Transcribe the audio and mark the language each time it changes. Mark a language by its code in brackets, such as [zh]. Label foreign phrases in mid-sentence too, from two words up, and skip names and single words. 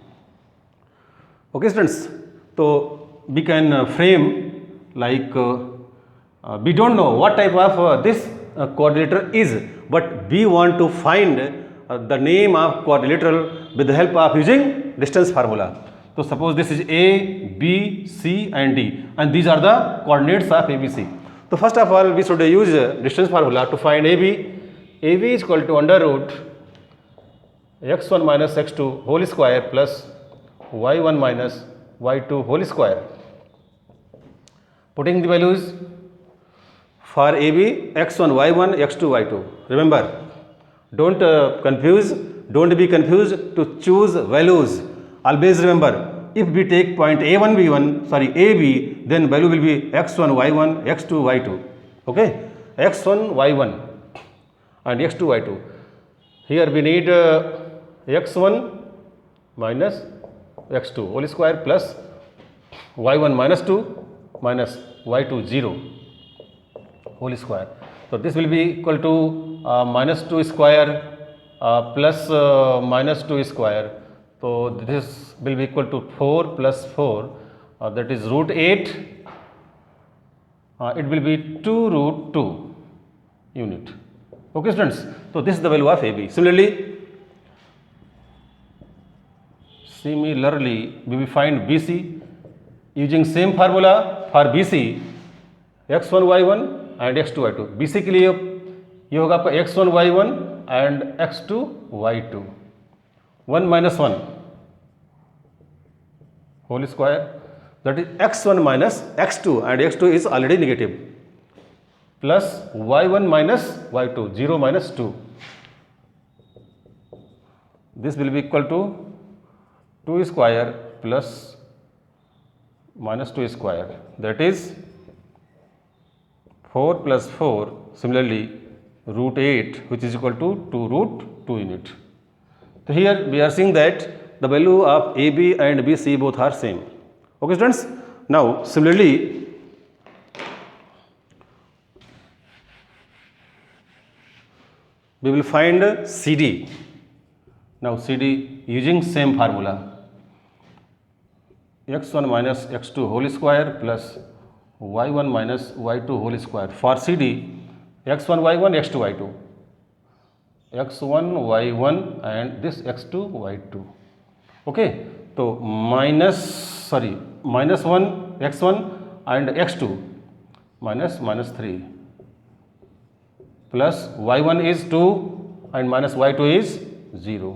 [en] Okay students, so we can frame like we don't know what type of this quadrilateral is, but we want to find the name of quadrilateral with the help of using distance formula. So suppose this is A, B, C and D, and these are the coordinates of ABC. So first of all we should use distance formula to find AB. AB is equal to under root x1 minus x2 whole square plus y1 minus y2 whole square. Putting the values for AB, x1, y1, x2, y2. Remember, don't be confused to choose values. Always remember, if we take point A1, B1, AB, then value will be x1, y1, x2, y2. Okay, x1, y1 and x2, y2. Here we need x1 minus x2 whole square plus y1 minus 2 minus y2 0 whole square. So this will be equal to minus 2 square plus minus 2 square. So this will be equal to 4 plus 4, that is root 8. It will be 2 root 2 unit. Okay students, so this is the value of AB. Similarly we will find BC using same formula for BC, x1 y1 and x2 y2. [hi] BC के लिए ये होगा आपका [en] x1 y1 and x2 y2. 1 minus 1 whole square, that is x1 minus x2, and x2 is already negative, plus y1 minus y2, 0 minus 2. This will be equal to 2 square plus minus 2 square, that is 4 plus 4, similarly root 8, which is equal to 2 root 2 unit. So here we are seeing that the value of AB and BC both are same. Okay students, now similarly we will find CD. Now CD using same formula, x1 minus x2 whole square plus y1 minus y2 whole square. For CD, x1 y1 x2 y2, x1 y1 and this x2 y2. Okay, so minus 1 x1 and x2 minus 3 plus y1 is 2 and minus y2 is 0.